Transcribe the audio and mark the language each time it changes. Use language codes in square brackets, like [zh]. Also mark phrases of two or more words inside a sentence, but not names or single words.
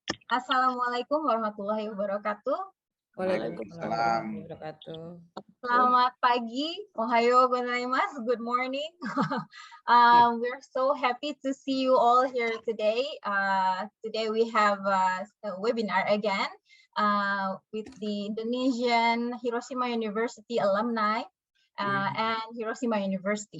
[ar] السلام عليكم ورحمة الله وبركاته. وعليكم السلام. [id] Selamat pagi, [ja] おはようございます, [en] good morning. We're so happy to see you all here today. Today we have a webinar again with the Indonesian Hiroshima University alumni and Hiroshima University.